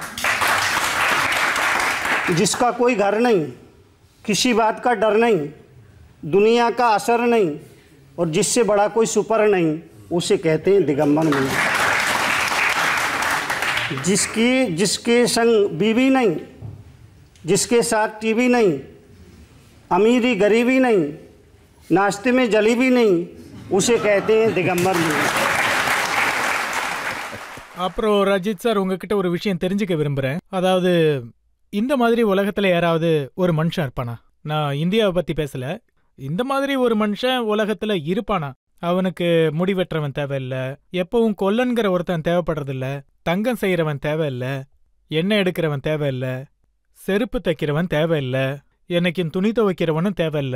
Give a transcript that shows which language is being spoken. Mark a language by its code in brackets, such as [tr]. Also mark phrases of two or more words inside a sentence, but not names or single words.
[hi] जिसका कोई घर नहीं, किसी बात का डर नहीं, दुनिया का असर नहीं, और जिससे बड़ा कोई सुपर नहीं, उसे कहते हैं दिगंबर मुनि। जिसके संग बीवी नहीं, जिसके साथ टीवी नहीं, अमीरी गरीबी नहीं, नाश्ते में जलेबी नहीं, उसे कहते हैं दिगंबर मुनि। [ta] அப்புறம் ரஜித் சார் உங்ககிட்ட ஒரு விஷயம் தெரிஞ்சுக்க விரும்புறேன். அதாவது இந்த மாதிரி உலகத்துல யாராவது ஒரு மனுஷன் இருப்பானா? நான் இந்தியாவை பத்தி பேசல. இந்த மாதிரி ஒரு மனுஷன் உலகத்துல இருப்பானா? அவனுக்கு முடி வெட்டுறவன் தேவையில்ல, எப்பவும் கொல்லன்கிற ஒருத்தன் தேவைப்படுறதில்ல, தங்கம் செய்யறவன் தேவையில்ல, எண்ணெய் எடுக்கிறவன் தேவையில்ல, செருப்பு தைக்கிறவன் தேவையில்ல, என்னைக்கும் துணி துவைக்கிறவனும் தேவையில்ல.